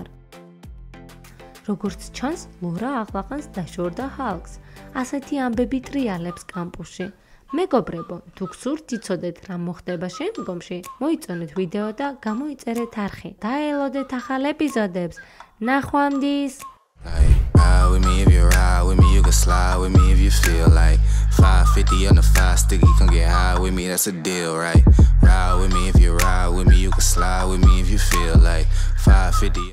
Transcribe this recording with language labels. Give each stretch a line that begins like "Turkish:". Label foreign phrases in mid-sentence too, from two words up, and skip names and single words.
Georgian: როგორც ჩანს, ლორა ახლახანს დაშორდა ჰალკს. ასეთი ამბები ტრიალებს კამპუსში. მეგობრებო, თუ გსურთ იცოდეთ რა მოხდება შემდგომში, მოიწონეთ ვიდეო და გამოიწერეთ არხი. დაელოდეთ ახალ ეპიზოდებს. ნახვამდის!
English: Ride with me if you ride with me, you can slide with me if you feel like 550 on the 5 sticky, come get high with me, that's a deal, right? Ride with me if you ride with me, you can slide with me if you feel like 550.